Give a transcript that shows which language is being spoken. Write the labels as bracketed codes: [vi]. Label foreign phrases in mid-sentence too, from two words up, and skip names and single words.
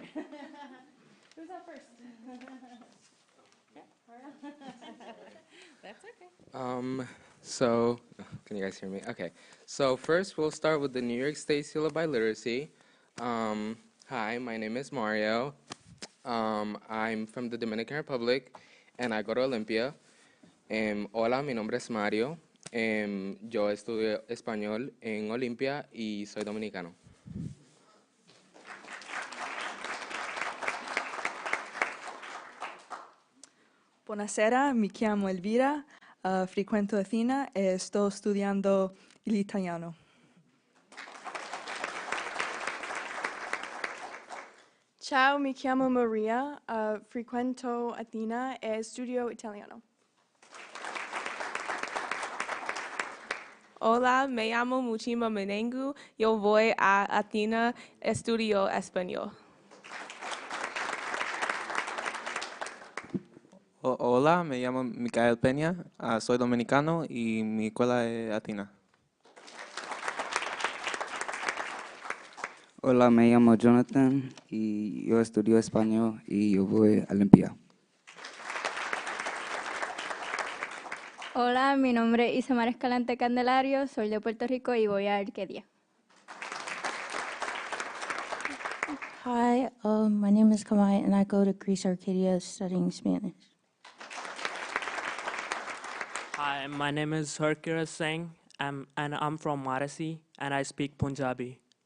[en] Who's up first? That's okay. So, can you guys hear me? Okay. So first we'll start with the New York State Seal of Biliteracy. Hi, my name is Mario. I'm from the Dominican Republic and I go to Olympia. [es] Hola, mi nombre es Mario. Yo estudio español en Olympia y soy dominicano. [it] Buonasera, mi chiamo Elvira, frequento Athena e sto studiando l'italiano. Ciao, mi chiamo Maria, frequento Athena e studio italiano. [es] Hola, me llamo Muchima Menengu. Yo voy a Athena, estudio español. Hola, me llamo Micael Peña, soy dominicano y mi escuela es Athena. Hola, me llamo Jonathan y yo estudio español y yo voy a Olympia. Hola, mi nombre es Isamar Escalante Candelario, soy de Puerto Rico y voy a Arcadia. [en] Hi, my name is Kamai and I go to Greece, Arcadia studying Spanish. Hi, my name is Harkirat Singh and I'm from Varasi and I speak Punjabi.